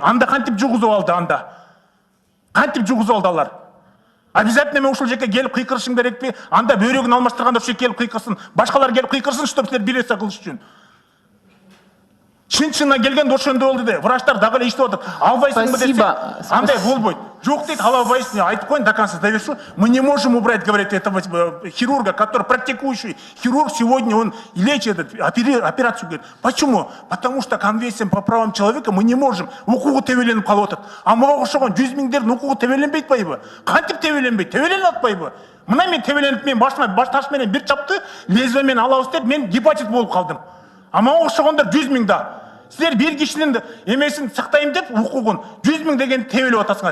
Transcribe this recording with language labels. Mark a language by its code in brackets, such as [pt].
[ky] Анда кантип жугузуп алды анда? Кантип жугузуп алды алар? Обязательно мен ушул жерге келип кыйкырышым керекпи? Анда бөйрөгүн алмаштырганда ушул жерге келип кыйкырсын. Башкалар келип кыйкырсын, чтоб силер бир нерсе кылыш үчүн. Чын-чынына келгенде ошондой болду де. Врачтар дагы эле иштеп атат. Албайсыңбы десе, андай болбойт. Жок дейт, ала албайсың. Айтып коюн [ru] до конца довершу. Мы не можем убрать, говорит, этого хирурга, который практикующий хирург. Сегодня он лечит операцию. Говорит, почему? Потому что конвенциям по правам человека мы не можем. [ky] Укугу тебеленип калып атат. А мага окшогон 100 000дердин укугу тебеленбейт байбы? Кантип тебеленбейт? Тебеленип атпайбы? Мына мен тебеленип, мен башыма баш таш менен бир чапты, лезвие менен алабыз деп, мен гепатит болуп калдым. А мага окшогондор 100 000 да. Силер бир кишинин эмесин сактайм деп укугун 100 000 деген тебелип атасыңар.